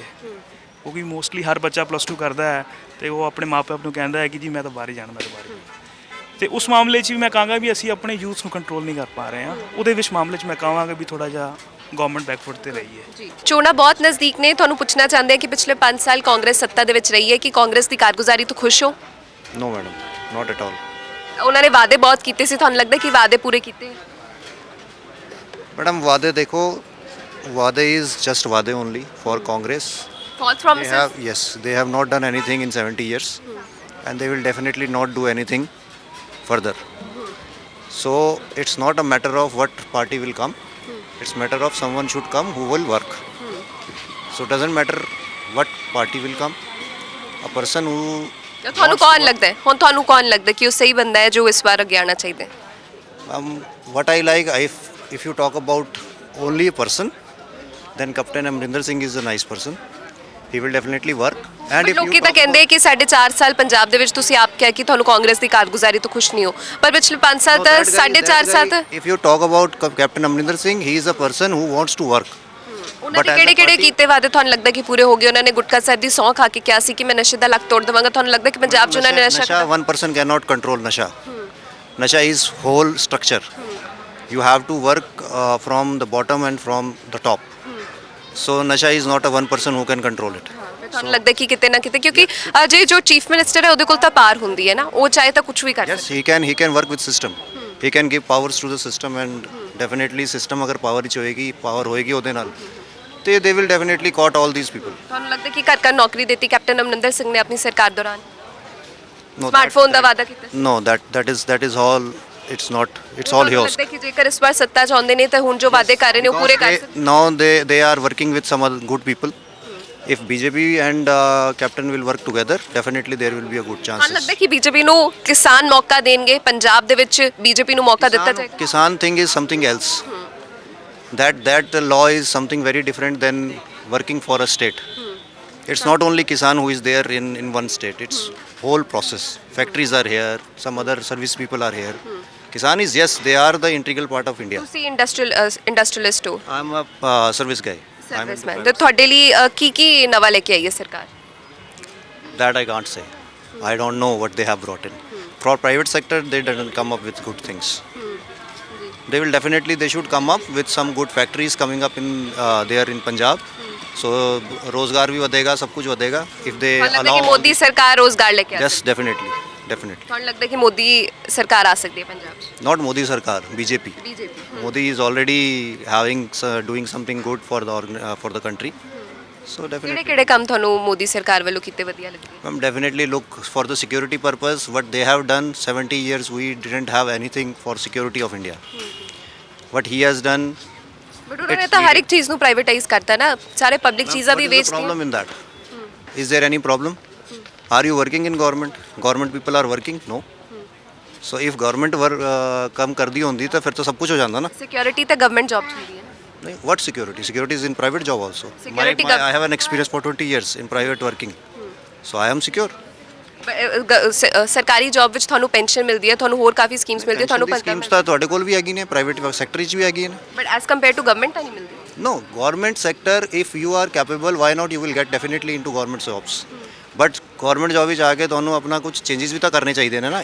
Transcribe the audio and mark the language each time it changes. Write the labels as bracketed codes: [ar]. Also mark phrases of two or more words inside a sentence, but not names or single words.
[pa] ਕਿਉਂਕਿ ਮੋਸਟਲੀ ਹਰ ਬੱਚਾ +2 ਕਰਦਾ ਹੈ ਤੇ ਉਹ ਆਪਣੇ ਮਾਪੇ ਨੂੰ ਕਹਿੰਦਾ ਹੈ ਕਿ ਜੀ ਮੈਂ ਤਾਂ ਬਾਹਰ ਹੀ ਜਾਣਾ, ਮੈਂ ਤਾਂ ਬਾਹਰ ਹੀ ਜਾਣਾ। ਤੇ ਉਸ ਮਾਮਲੇ 'ਚ ਵੀ ਮੈਂ ਕਹਾਂਗਾ ਵੀ ਅਸੀਂ ਆਪਣੇ ਯੂਥ ਨੂੰ ਕੰਟਰੋਲ ਨਹੀਂ ਕਰ ਪਾ ਰਹੇ ਹਾਂ। ਉਹਦੇ ਵਿੱਚ ਮਾਮਲੇ 'ਚ ਮੈਂ ਕਹਾਂਗਾ ਵੀ ਥੋੜਾ ਜਿਹਾ [en] government backfoot [pa] ਤੇ ਰਹੀ ਹੈ। ਚੋਣਾਂ ਬਹੁਤ ਨਜ਼ਦੀਕ ਨੇ। ਤੁਹਾਨੂੰ ਪੁੱਛਣਾ ਚਾਹੁੰਦੇ ਹਾਂ ਕਿ ਪਿਛਲੇ 5 ਸਾਲ ਕਾਂਗਰਸ ਸੱਤਾ ਦੇ ਵਿੱਚ ਰਹੀ ਹੈ, ਕਿ ਕਾਂਗਰਸ ਦੀ ਕਾਰਗੁਜ਼ਾਰੀ ਤੋਂ ਖੁਸ਼ ਹੋ? [en] No madam, not at all. ਉਹਨਾਂ ਨੇ ਵਾਅਦੇ ਬਹੁਤ ਕੀਤੇ ਸੀ, ਤੁਹਾਨੂੰ ਲੱਗਦਾ ਕਿ ਵਾਅਦੇ ਪੂਰੇ ਕੀਤੇ? मैडम, [hi] वादे देखो, वादे [en] is just वादे only for Congress. फॉल्स They प्रॉमिसेस? have, yes, they have not done anything in 70 years, and they will definitely not do anything further. So it's not a matter of what party will come. It's matter of someone should come who will work. So it doesn't matter what party will come. A person who [pa] ਤੁਹਾਨੂੰ ਕੌਣ ਲੱਗਦਾ ਹੈ ਹੁਣ? ਤੁਹਾਨੂੰ ਕੌਣ ਲੱਗਦਾ ਕਿ ਉਹ ਸਹੀ ਬੰਦਾ ਹੈ ਜੋ ਇਸ ਵਾਰ ਅੱਗੇ ਆਉਣਾ ਚਾਹੀਦਾ ਹੈ? [en] what I like, if you talk about only a person, then Captain Amrinder Singh is a nice person. He will definitely work. And if you [pa] ਲੋਕੀ ਤਾਂ [en] talk [pa] ਕਹਿੰਦੇ ਕਿ 4.5 ਸਾਲ ਪੰਜਾਬ ਦੇ ਵਿੱਚ ਤੁਸੀਂ ਆਪ ਕਿਹਾ ਕਿ ਤੁਹਾਨੂੰ ਕਾਂਗਰਸ ਦੀ ਕਾਰਗੁਜ਼ਾਰੀ ਤੋਂ ਖੁਸ਼ ਨਹੀਂ ਹੋ, ਪਰ ਪਿਛਲੇ 5 ਸਾਲ [en] No, [pa] ਤਾਂ [en] that guy- [pa] 4.5 ਸਾਲ ਤਾਂ [en] if you talk about Captain Amrinder Singh, he is a person who wants to work. [pa] ਉਹਨਾਂ ਦੇ [en] as a [pa] ਕਿਹੜੇ [en] party- [pa] ਕੀਤੇ ਵਾਅਦੇ ਤੁਹਾਨੂੰ ਲੱਗਦਾ ਕਿ ਪੂਰੇ ਹੋ ਗਏ? ਉਹਨਾਂ ਨੇ ਗੁਟਕਾ ਸਾਹਿਬ ਦੀ ਸਹੁੰ ਖਾ ਕੇ ਕਿਹਾ ਸੀ ਕਿ ਮੈਂ ਨਸ਼ੇ ਦਾ ਲੱਕ ਤੋੜ ਦੇਵਾਂਗਾ। ਤੁਹਾਨੂੰ ਲੱਗਦਾ ਕਿ ਪੰਜਾਬ 'ਚ ਉਹਨਾਂ ਨੇ ਨਸ਼ਾ [en] Nasha, one person cannot control nasha. Nasha is whole structure. You have to work from the bottom and from the top. So nasha is not a one person who can control it. [pa] ਤੁਹਾਨੂੰ ਲੱਗਦਾ ਕਿ ਕਿਤੇ ਨਾ ਕਿਤੇ, ਕਿਉਂਕਿ ਅਜੇ ਜੋ ਚੀਫ ਮਿਨਿਸਟਰ ਹੈ ਉਹਦੇ ਕੋਲ ਤਾਂ ਪਾਰ ਹੁੰਦੀ ਹੈ ਨਾ, ਉਹ ਚਾਹੇ ਤਾਂ ਕੁਝ ਵੀ ਕਰ [en] Yes, he can work with system. He can give powers to the system and definitely system [pa] ਅਗਰ ਪਾਵਰ ਵਿੱਚ ਹੋਏਗੀ, ਪਾਵਰ ਹੋਏਗੀ ਉਹਦੇ ਨਾਲ, ਤੇ [en] they will definitely caught all these people. [pa] ਤੁਹਾਨੂੰ ਲੱਗਦਾ ਕਿ ਘਰ ਘਰ ਨੌਕਰੀ ਦਿੱਤੀ ਕੈਪਟਨ ਅਮਰਿੰਦਰ ਸਿੰਘ ਨੇ ਆਪਣੀ ਸਰਕਾਰ ਦੌਰਾਨ? [en] No, [pa] ਸਮਾਰਟਫੋਨ ਦਾ ਵਾਅਦਾ ਕੀਤਾ? [en] No, that is all. It's not. It's all [pa] ਤੁਹਾਨੂੰ [en] yours. [pa] ਲੱਗਦਾ ਕਿ ਜੇਕਰ ਇਸ ਵਾਰ ਸੱਤਾ 'ਚ ਆਉਂਦੇ ਨੇ ਤਾਂ ਹੁਣ ਜੋ ਵਾਅਦੇ ਕਰ ਰਹੇ ਨੇ ਉਹ ਪੂਰੇ ਕਰ ਸਕਦੇ? [en] Now they are working with some other good people. If BJP and Captain will work together, definitely there will be a good [pa] ਤੁਹਾਨੂੰ [en] chances. [pa] ਲੱਗਦਾ ਕਿ ਬੀਜੇਪੀ ਨੂੰ ਕਿਸਾਨ ਮੌਕਾ ਦੇਣਗੇ? ਪੰਜਾਬ ਦੇ ਵਿੱਚ ਬੀਜੇਪੀ ਨੂੰ ਮੌਕਾ ਦਿੱਤਾ ਜਾਏਗਾ? [en] Kisan thing is something else. That law is something very different than working for a state. It's not only Kisan who is there in one state. It's whole process. Factories are here. Some other service people are here. Kisan is, yes, they are the integral part of India. [pa] ਤੁਸੀਂ ਇੰਡਸਟਰੀਅਲਿਸਟ ਹੋ, [en] I'm a service guy. [pa] ਸਰਵਿਸਮੈਨ, ਤੇ ਤੁਹਾਡੇ ਲਈ ਕੀ ਨਵਾਂ ਲੈ ਕੇ ਆਈ ਹੈ ਸਰਕਾਰ? [en] That I can't say. I don't know what they have brought in. For private sector, they didn't come up with good things. They should come up with some good factories coming up in there in Punjab. [pa] So [hi] रोजगार भी [pa] ਵਧੇਗਾ, [hi] सब कुछ [pa] ਵਧੇਗਾ [en] if they [pa] ਤੁਹਾਨੂੰ ਲੱਗਦਾ [en] allow. [pa] ਕਿ ਮੋਦੀ ਸਰਕਾਰ ਰੋਜ਼ਗਾਰ ਲੈ ਕੇ ਆ? [en] Yes, definitely. [pa] ਤੁਹਾਨੂੰ ਲੱਗਦਾ ਕਿ ਮੋਦੀ ਸਰਕਾਰ ਆ ਸਕਦੀ ਹੈ ਪੰਜਾਬ 'ਚ? [en] Not Modi Sarkar, BJP. [pa] ਬੀਜੇਪੀ। [en] Modi is already doing something good for the country. So definitely. [pa] ਕਿਹੜੇ ਕੰਮ ਤੁਹਾਨੂੰ ਮੋਦੀ ਸਰਕਾਰ ਵੱਲੋਂ ਕੀਤੇ ਵਧੀਆ ਲੱਗੇ? [en] Definitely look for the security purpose. What they have done, 70 years we didn't have anything for security of India. What he has done. [pa] ਬਟ ਉਹਨਾਂ ਨੇ ਤਾਂ ਹਰ ਇੱਕ ਚੀਜ਼ ਨੂੰ ਪ੍ਰਾਈਵੇਟਾਈਜ਼ ਕਰਤਾ ਨਾ, ਸਾਰੇ ਪਬਲਿਕ ਚੀਜ਼ਾਂ ਵੀ [en] What is the [pa] ਵੇਚਤੀਆਂ। [en] problem in that? Is there any problem? Are you working in government? Government people are working? No. So if government [pa] ਕੰਮ ਕਰਦੀ ਹੁੰਦੀ ਤਾਂ ਫਿਰ ਤਾਂ ਸਭ ਕੁਝ ਹੋ ਜਾਂਦਾ ਨਾ। ਸਿਕਿਉਰਿਟੀ ਤਾਂ [en] government job [pa] 'ਚ ਹੁੰਦੀ ਹੈ। ਨਹੀਂ, [en] what security? Security is in private job also. Security I have an experience for 20 years in private working. So I am secure. [pa] ਸਰਕਾਰੀ ਜੌਬ ਵਿੱਚ ਤੁਹਾਨੂੰ ਪੈਨਸ਼ਨ ਮਿਲਦੀ ਹੈ, ਤੁਹਾਨੂੰ ਹੋਰ ਕਾਫੀ ਸਕੀਮਸ ਮਿਲਦੀ ਹੈ, ਤੁਹਾਨੂੰ ਪਤਾ ਸਕੀਮਸ ਤਾਂ ਤੁਹਾਡੇ ਕੋਲ ਵੀ ਹੈਗੀ ਨੇ, [en] private sector [pa] 'ਚ ਵੀ ਹੈਗੀ ਨੇ। [en] But as compare to government [pa] ਤਾਂ ਨਹੀਂ ਮਿਲਦੀ। [en] No, government sector, if you are capable, why not you will get definitely into government jobs. But government job [pa] ਵਿੱਚ ਆ ਕੇ ਤੁਹਾਨੂੰ ਆਪਣਾ ਕੁਝ ਚੇਂजेस ਵੀ ਤਾਂ ਕਰਨੇ ਚਾਹੀਦੇ ਨੇ ਨਾ।